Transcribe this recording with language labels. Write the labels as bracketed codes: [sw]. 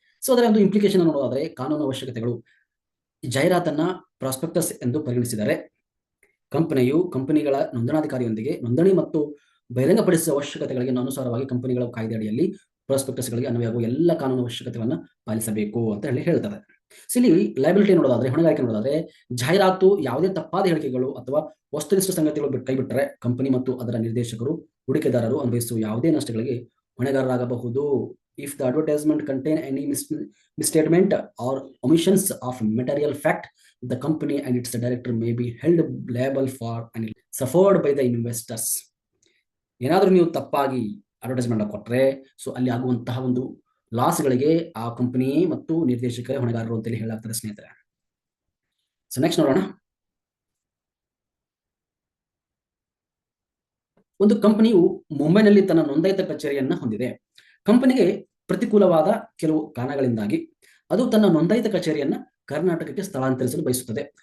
[kn] So ಅದರ ಒಂದು implication ನೋಡೋದಾದ್ರೆ, ಕಾನೂನು ಅವಶ್ಯಕತೆಗಳು. ಜಾಹೀರಾತನ್ನ ಪ್ರಾಸ್ಪೆಕ್ಟಸ್ ಎಂದು ಪರಿಗಣಿಸಿದರೆ ಕಂಪನಿಯು ಕಂಪನಿಗಳ ನೋಂದಣಾಧಿಕಾರಿಯೊಂದಿಗೆ ನೋಂದಣಿ ಮತ್ತು ಬಹಿರಂಗಪಡಿಸುವ ಅವಶ್ಯಕತೆಗಳಿಗೆ ಅನುಸಾರವಾಗಿ ಕಂಪನಿಗಳ ಕಾಯ್ದೆ ಅಡಿಯಲ್ಲಿ ಪ್ರಾಸ್ಪೆಕ್ಟಸ್ಗಳಿಗೆ ಅನ್ವಯವಾಗುವ ಎಲ್ಲ ಕಾನೂನು ಅವಶ್ಯಕತೆಗಳನ್ನು ಪಾಲಿಸಬೇಕು ಅಂತ ಹೇಳ್ತಾರೆ. ಇಲ್ಲಿ ಲಯಬಿಲಿಟಿ ನೋಡೋದಾದ್ರೆ, ಹೊಣೆಗಾರಿಕೆ ನೋಡೋದಾದ್ರೆ, ಜಾಹೀರಾತು ಯಾವುದೇ ತಪ್ಪಾದ ಹೇಳಿಕೆಗಳು ಅಥವಾ ವಸ್ತುನಿಷ್ಠ ಸಂಗತಿಗಳು ಕೈಬಿಟ್ಟರೆ ಕಂಪನಿ ಮತ್ತು ಅದರ ನಿರ್ದೇಶಕರು, ಹೂಡಿಕೆದಾರರು ಅನುಭವಿಸುವ ಯಾವುದೇ ನಷ್ಟಗಳಿಗೆ ಹೊಣೆಗಾರರಾಗಬಹುದು. [en] If the advertisement contain any misstatement or omissions of material fact, the company and its director may be held liable for any suffered by the investors. [kn] ಏನಾದರೂ ನೀವು ತಪ್ಪಾಗಿ ಅಡ್ವರ್ಟೈಸ್ಮೆಂಟ್ ಕೊಟ್ಟರೆ, ಸೊ ಅಲ್ಲಿ ಆಗುವಂತಹ ಒಂದು ಲಾಸ್ಗಳಿಗೆ ಆ ಕಂಪನಿ ಮತ್ತು ನಿರ್ದೇಶಕರೇ ಹೊಣೆಗಾರರು ಅಂತೇಳಿ ಹೇಳಲಾಗ್ತದೆ ಸ್ನೇಹಿತರೆ. ಸೊ ನೆಕ್ಸ್ಟ್ ನೋಡೋಣ. ಒಂದು ಕಂಪನಿಯು ಮುಂಬೈನಲ್ಲಿ ತನ್ನ ನೋಂದಾಯಿತ ಕಚೇರಿಯನ್ನ ಹೊಂದಿದೆ. ಕಂಪನಿಗೆ ಪ್ರತಿಕೂಲವಾದ ಕೆಲವು ಕಾರಣಗಳಿಂದಾಗಿ ಅದು ತನ್ನ ನೋಂದಾಯಿತ ಕಚೇರಿಯನ್ನ ಕರ್ನಾಟಕಕ್ಕೆ ಸ್ಥಳಾಂತರಿಸಲು ಬಯಸುತ್ತದೆ.